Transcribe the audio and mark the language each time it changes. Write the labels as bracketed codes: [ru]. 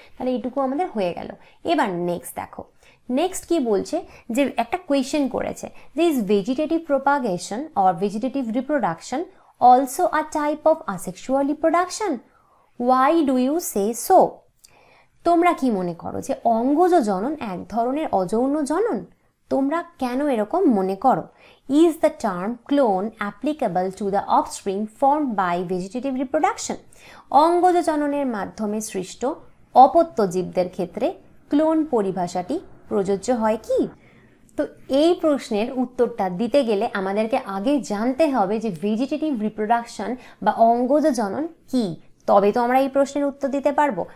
[bn] তাহলে এইটুকু আমাদের হয়ে গেল। এবার নেক্সট দেখো, নেক্সট কি বলছে, যে একটা কোয়েশ্চেন করেছে যে [en] Is vegetative propagation or vegetative reproduction also a type of asexual reproduction, why do you say so. [bn] তোমরা কি মনে করো যে অঙ্গজ জনন এক ধরনের অযৌন জনন? তোমরা কেন এরকম মনে করো? [en] Is the term clone applicable to the offspring formed by vegetative reproduction? [bn] অঙ্গজ জননের মাধ্যমে সৃষ্ট অপত্য জীবদের ক্ষেত্রে ক্লোন পরিভাষাটি প্রযোজ্য হয় কি? তো এই প্রশ্নের উত্তরটা দিতে গেলে আমাদেরকে আগে জানতে হবে যে ভেজিটেটিভ রিপ্রোডাকশন বা অঙ্গজ জনন কি, তবে তো আমরা এই প্রশ্নের উত্তর দিতে পারবো।